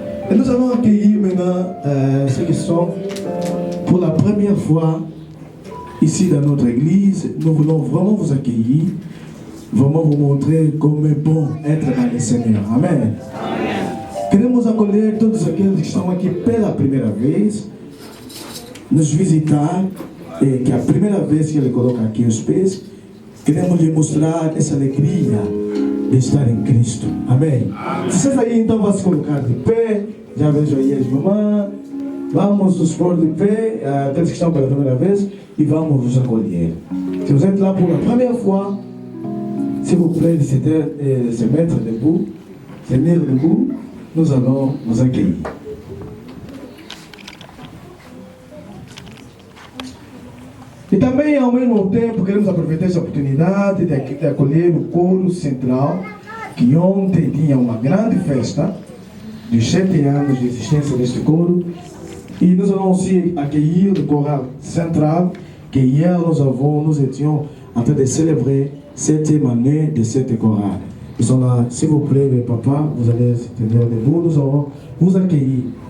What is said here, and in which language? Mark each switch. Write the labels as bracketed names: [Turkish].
[French] Et nous allons accueillir maintenant ceux qui sont pour la première fois ici dans notre église. Nous voulons vraiment vous accueillir, vraiment vous montrer comme est bon être dans le Seigneur. Amen. Amen. [Portuguese] Queremos acolher todos aqueles que estão aqui pela primeira vez, nos visitar, e que é a primeira vez que ele coloca aqui os pés. Queremos lhe mostrar essa alegria de estar em Cristo. Amém? Se você aí então vai se colocar de pé, já vejo aí as mamães. Vamos nos pôr de pé, aqueles que estão pela primeira vez, e vamos vos acolher. [French] Se vous êtes là pour la première fois, s'il vous plaît, de se mettre debout, se tenir debout, nous allons vous accueillir. [Portuguese] E também, ao mesmo tempo, queremos aproveitar essa oportunidade de acolher o coro central, que ontem tinha uma grande festa dos 7 anos de existência deste coro. [French] E nous allons aussi accueillir le choral central, que hier nous étions en train de célébrer 7e année de cette chorale. Ils sont là, s'il vous plaît, les papas, vous allez se tenir debout, nous allons vous accueillir.